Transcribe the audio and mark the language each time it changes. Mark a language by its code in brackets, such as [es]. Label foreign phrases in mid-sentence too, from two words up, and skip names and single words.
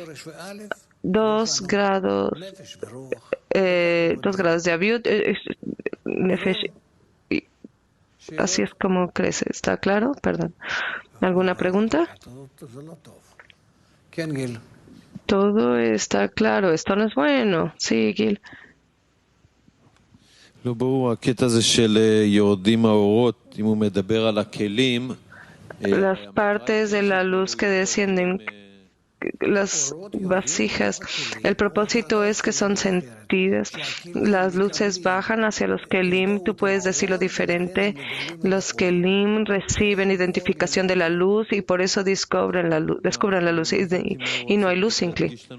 [es] 2 grados de Aviut, Nefesh. Así es como crece. ¿Está claro? Perdón. ¿Alguna pregunta? Todo está claro. Esto no es bueno. Sí, Gil. [he] לא ברור הקטע הזה של יורדים האורות, אם הוא מדבר על הכלים. [es] Las partes de la luz que descienden, las vasijas, el propósito es que son sentidas. Las luces bajan hacia los kelim, tú puedes decirlo diferente. Los kelim reciben identificación de la luz y por eso descubren la luz y no hay luz sin kli.